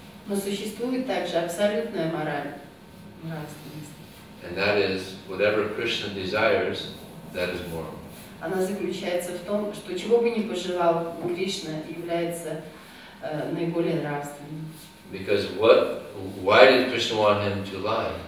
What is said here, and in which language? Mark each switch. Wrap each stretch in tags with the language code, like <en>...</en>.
<ru>Но существует также абсолютная мораль, нравственность.</ru> <en>And that is, whatever Krishna desires, that is moral.</en> <ru>Она заключается в том, что чего бы ни пожелал Кришна, является наиболее нравственным.</ru> <en>Because why did Krishna want him to lie?</en>